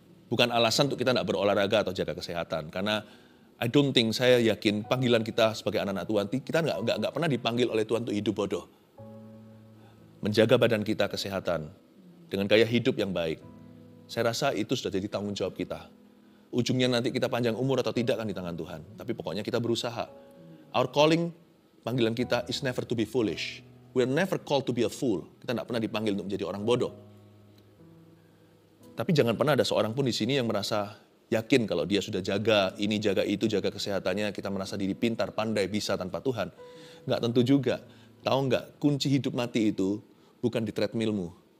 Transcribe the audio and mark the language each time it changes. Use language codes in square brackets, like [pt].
[id] Bukan alasan untuk kita nggak berolahraga atau jaga kesehatan. Karena saya yakin panggilan kita sebagai anak-anak Tuhan, kita nggak pernah dipanggil oleh Tuhan untuk hidup bodoh. Menjaga badan kita kesehatan dengan gaya hidup yang baik. Saya rasa itu sudah jadi tanggung jawab kita. Ujungnya nanti kita panjang umur atau tidak kan di tangan Tuhan. Tapi pokoknya kita berusaha. [en] Our calling, [id] panggilan kita [en] is never to be foolish. We are never called to be a fool. [id] Kita tidak pernah dipanggil untuk menjadi orang bodoh. Tapi jangan pernah ada seorang pun di sini yang merasa yakin kalau dia sudah jaga ini, jaga itu, jaga kesehatannya. Kita merasa diri pintar, pandai, bisa tanpa Tuhan. Nggak tentu juga. Tahu nggak, kunci hidup mati itu bukan di treadmillmu.